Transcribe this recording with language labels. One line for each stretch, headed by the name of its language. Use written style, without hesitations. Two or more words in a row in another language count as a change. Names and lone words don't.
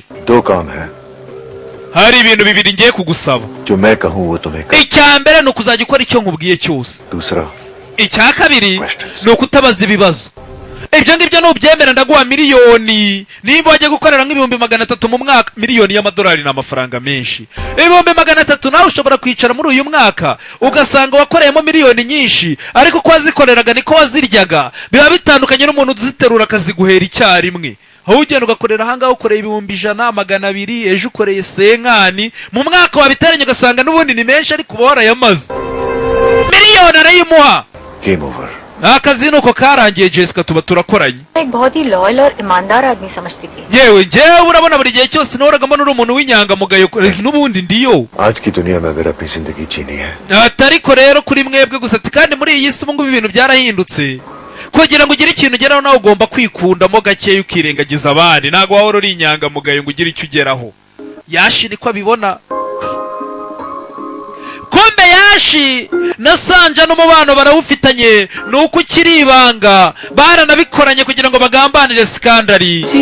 Hindi: 2 काम है
Kinyarwanda: Hari ibintu bibiri ngiye kugusaba.
Hindi: जो मैं कहूँ वो तुम्हें कर।
Kinyarwanda: Icya mbere ni ukuzajya ukora icyo nkubwiye cyose.
Hindi: दूसरा
Kinyarwanda: Icya kabiri ni ukutabaza ibibazo. Ibyo ngibyo nubyemera ndaguha miliyoni. Nimba wajya gukorera nk'ibihumbi 300 mu mwaka, miliyoni y'amadolari ni amafaranga menshi. Ibihumbi 300 nawe ushobora kwicara muri uyu mwaka ugasanga wakoreyemo miliyoni nyinshi, ariko ko wazikoreraga niko waziryaga. Biba bitandukanye n'umuntu uziterura akaziguhera icyarimwe. Aho ugenda ugakorera ahangaho ukoreye ibihumbi 100, 200, ejo ukoreye senkani, mu mwaka wabiteranye ugasanga n'ubundi ni menshi ariko uba warayamaze. Miliyoni arayimuha.
English: game over.
Kinyarwanda: Akazi nuko karangiye Jessica, tuba turakoranye.
Hindi: एक बहुत ही लॉयल और ईमानदार आदमी समझती थी।
Kinyarwanda: Yewe njyewe urabona buri gihe cyose noragamo n'uri umuntu w'inyangamugayo n'ubundi ndiyo.
Hindi: आज की दुनिया में अगर अपनी जिंदगी जीनी है
Kinyarwanda: Atariko rero kuri mwebwe gusa kandi muri iyi si ngo ibintu byarahindutse. Kugira ngo ugire ikintu ugeraho nawe ugomba kwikundamo gakeya ukirengagiza abandi. Ntago wahora uri inyangamugayo ngo ugire icyo ugeraho. Yashi niko abibona. Kombe Yashi na Sanja n'umubano barawufitanye, nuko ukiri ibanga baranabikoranye kugira ngo bagambanire skandali.